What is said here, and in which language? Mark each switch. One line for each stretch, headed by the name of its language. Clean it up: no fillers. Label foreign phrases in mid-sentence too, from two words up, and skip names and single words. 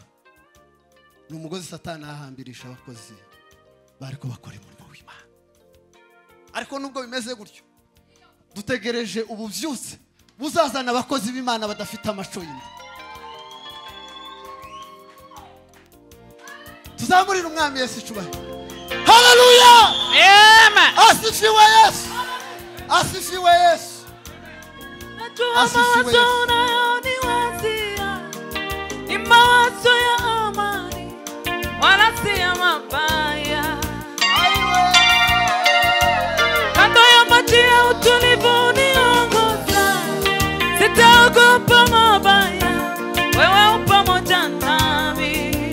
Kinyarwanda: Ni umugozi Satani ahambirisha abakozi bariko bakora umurimo w'Imana. Ariko nubwo bimeze gutyo, dutegereje ubuvyutse buzazana abakozi b'Imana badafite amaco y'inda. Tuzamurira umwami Yesu icubahiro. Haleluya! Amen.
Swahili: Asifiwe Yesu, asifiwe Yesu, asifiwe Yesu. Mawazo ya amani wala si ya mabaya. Kando ya maji ya utulivu niongoza, sitaogopa mabaya, wewe upo pamoja nami.